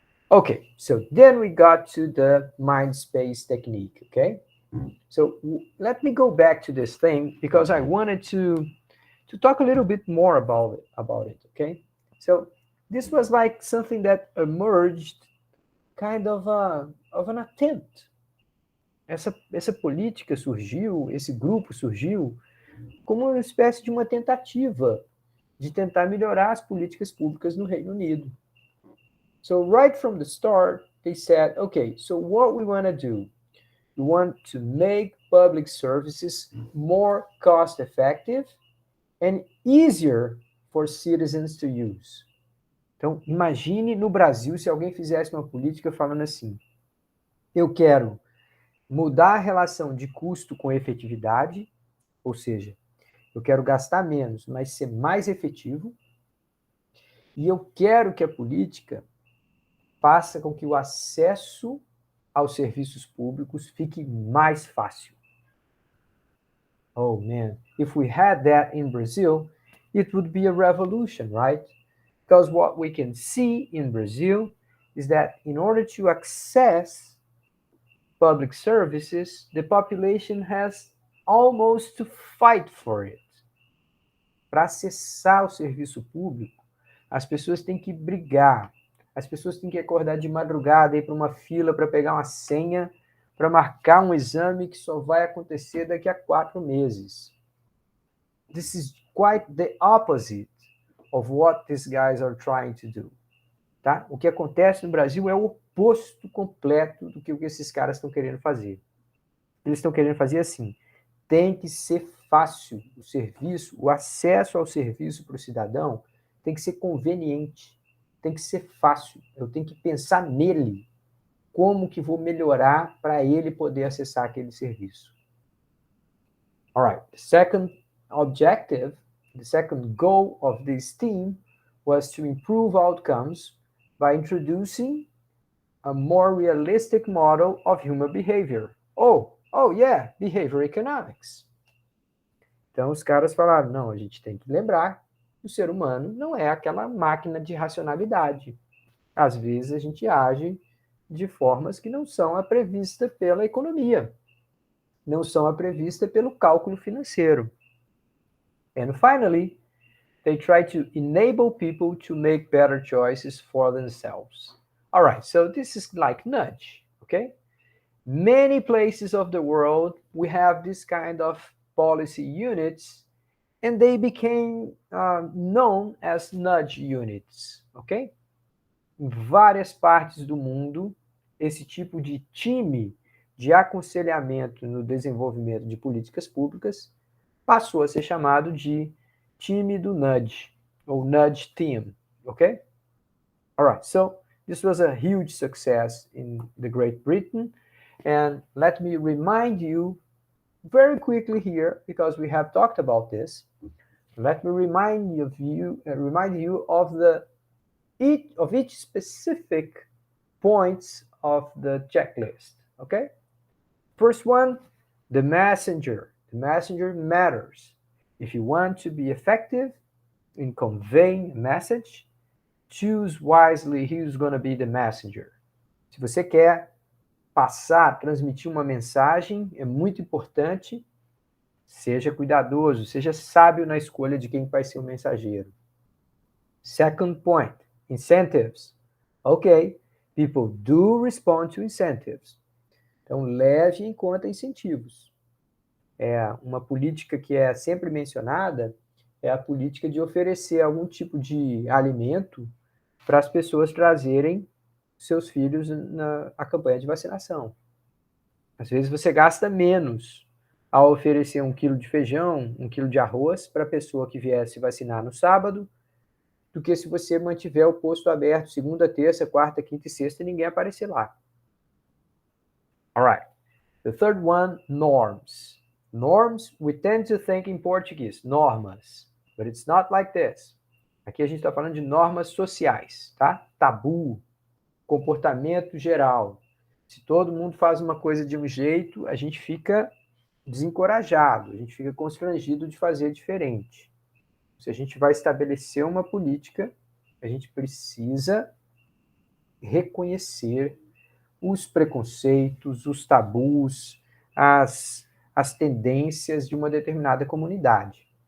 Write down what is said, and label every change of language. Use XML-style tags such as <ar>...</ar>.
<en>Okay, so then we got to the mind space technique, okay? So let me go back to this thing because I wanted to talk a little bit more about it, okay? So this was like something that emerged kind of an attempt.</en> <pt>Essa política surgiu, esse grupo surgiu como uma espécie de uma tentativa de tentar melhorar as políticas públicas no Reino Unido.</pt> <en>So right from the start, they said, okay, so what we want to do? We want to make public services more cost effective and easier for citizens to use.</en> <pt>Então, imagine no Brasil se alguém fizesse uma política falando assim, eu quero mudar a relação de custo com efetividade, ou seja, eu quero gastar menos, mas ser mais efetivo, e eu quero que a política faça com que o acesso aos serviços públicos fique mais fácil.</pt> <en>Oh man, if we had that in Brazil, it would be a revolution, right? Because what we can see in Brazil is that in order to access public services, the population has almost to fight for it.</en> <pt>Para acessar o serviço público, as pessoas têm que brigar, as pessoas têm que acordar de madrugada, ir para uma fila para pegar uma senha, para marcar um exame que só vai acontecer daqui a 4 meses.</pt> <en>This is quite the opposite of what these guys are trying to do.</en> <pt>Tá? O que acontece no Brasil é o oposto completo do que esses caras estão querendo fazer. Eles estão querendo fazer assim, tem que ser fácil o serviço, o acesso ao serviço para o cidadão tem que ser conveniente, tem que ser fácil, eu tenho que pensar nele, como que vou melhorar para ele poder acessar aquele serviço.</pt> <en>All right, the second objective, the second goal of this team was to improve outcomes by introducing a more realistic model of human behavior. Oh yeah, behavior economics.</en> <pt>Então os caras falaram, não, a gente tem que lembrar que o ser humano não é aquela máquina de racionalidade. Às vezes a gente age de formas que não são a prevista pela economia, não são a prevista pelo cálculo financeiro.</pt> <en>And finally, they try to enable people to make better choices for themselves. All right, so this is like nudge, okay? Many places of the world, we have this kind of policy units, and they became known as nudge units, ok?</en> <pt>Em várias partes do mundo, esse tipo de time de aconselhamento no desenvolvimento de políticas públicas passou a ser chamado de time do nudge, ou nudge team, ok?</pt> <en>All right, so this was a huge success in the Great Britain, and let me remind you very quickly here, because we have talked about this, let me remind you of each specific points of the checklist. Okay? First one, the messenger. The messenger matters. If you want to be effective in conveying a message, choose wisely who's going to be the messenger.</en> <pt>Se você quer passar, transmitir uma mensagem, é muito importante, seja cuidadoso, seja sábio na escolha de quem vai ser o mensageiro.</pt> <en>Second point, incentives. Ok, people do respond to incentives.</en> <pt>Então, leve em conta incentivos. Uma política que é sempre mencionada é a política de oferecer algum tipo de alimento para as pessoas trazerem seus filhos na campanha de vacinação. Às vezes você gasta menos ao oferecer 1 quilo de feijão, 1 quilo de arroz para a pessoa que vier se vacinar no sábado, do que se você mantiver o posto aberto segunda, terça, quarta, quinta e sexta e ninguém aparecer lá. Alright. The third one, norms. Norms, we tend to think in Portuguese, normas, but it's not like this. Aqui a gente está falando de normas sociais, tá? Tabu, comportamento geral. Se todo mundo faz uma coisa de um jeito, a gente fica desencorajado, a gente fica constrangido de fazer diferente. Se a gente vai estabelecer uma política, a gente precisa reconhecer os preconceitos, os tabus, as tendências de uma determinada comunidade.</pt>